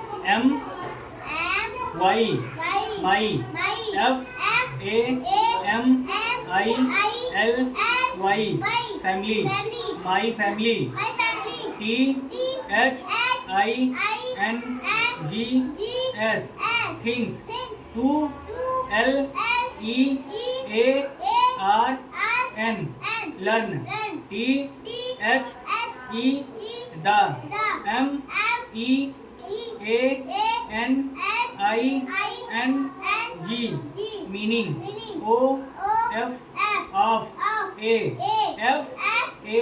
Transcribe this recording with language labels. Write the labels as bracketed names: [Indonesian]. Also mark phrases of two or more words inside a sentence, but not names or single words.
[English] M Y my F A M I L Y family my family T H I N G S things 2 L E A R N learn T H E the M E A N I N G meaning O F of A F A